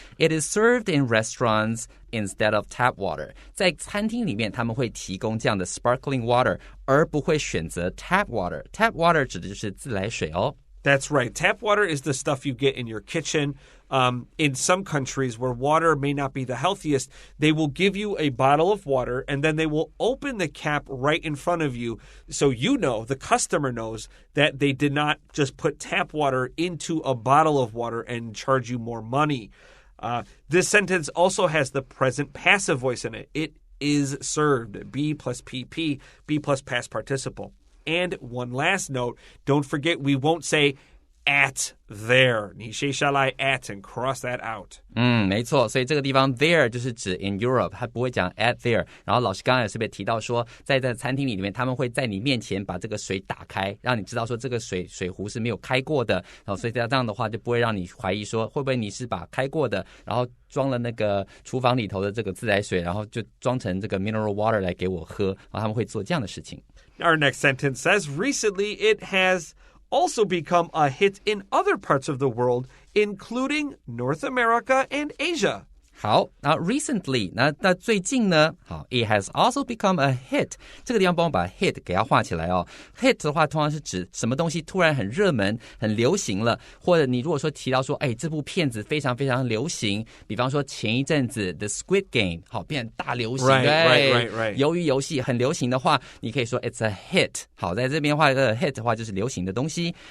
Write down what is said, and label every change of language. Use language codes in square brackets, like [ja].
[en] It is served in restaurants instead of tap water. [zh] 在餐厅里面，他们会提供这样的 sparkling water， 而不会选择 tap water. Tap water 指的就是自来水哦。 [en] That's right. Tap water is the stuff you get in your kitchen. In some countries where water may not be the healthiest, they will give you a bottle of water and then they will open the cap right in front of you. So you know, the customer knows that they did not just put tap water into a bottle of water and charge you more money. This sentence also has the present passive voice in it. It is served. Be plus PP, be plus past participle. And one last note, don't forget we won't say at there. [zh] 你写下来 [en] at and cross that out. [zh] 没错，所以这个地方 there 就是指 in Europe， 他不会讲 at there。然后老师刚刚也是被提到说，在餐厅里面，他们会在你面前把这个水打开，让你知道说这个水壶是没有开过的。然后所以这样的话就不会让你怀疑说会不会你是把开过的，然后装了那个厨房里头的这个自来水，然后就装成这个 mineral water 来给我喝。然后他们会做这样的事情。 [en] Our next sentence says, recently it has also become a hit in other parts of the world, including North America and Asia. [zh] 好，那 recently 那最近呢？好 ， [en] it has also become a hit。 [zh] 这个地方帮我把 hit 给它画起来哦。hit 的话，通常是指什么东西突然很热门、很流行了，或者你如果说提到说，哎，这部片子非常非常流行，比方说前一阵子 The Squid Game 好变大流行， [en] right. [zh] 鱿鱼游戏很流行的话，你可以说 [en] it's a hit。 [zh] 好，在这边画一个 hit 的话，就是流行的东西。